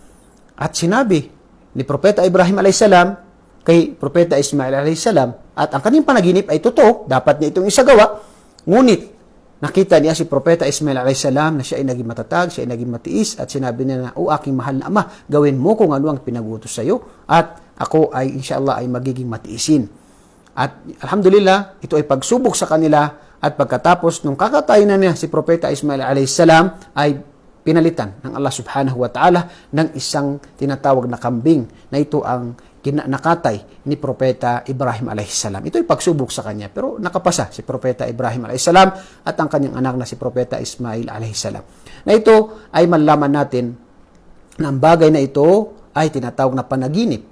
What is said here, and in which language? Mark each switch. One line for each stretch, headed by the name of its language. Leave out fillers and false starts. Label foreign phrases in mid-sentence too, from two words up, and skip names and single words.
Filipino: At sinabi ni propeta Ibrahim alaihissalam kay propeta Ismail alaihissalam, at ang kanyang panaginip ay totoo, dapat niya itong isagawa, ngunit nakita niya si propeta Ismail alaihissalam na siya ay naging matatag, siya ay naging matiis, at sinabi niya na, "O aking mahal na ama, gawin mo kung ano ang pinagutos sa iyo, at ako ay inshallah ay magiging matiisin." At alhamdulillah, ito ay pagsubok sa kanila. At pagkatapos nung kakatayin na niya si propeta Ismail alaihissalam ay pinalitan ng Allah
Arabic: سبحانه وتعالى
Filipino: ng isang tinatawag na kambing na ito ang nakatay ni propeta Ibrahim alaihissalam. Ito ay pagsubok sa kanya, pero nakapasa si propeta Ibrahim alaihissalam at ang kanyang anak na si propeta Ismail alaihissalam. Na ito ay malaman natin na ang bagay na ito ay tinatawag na panaginip.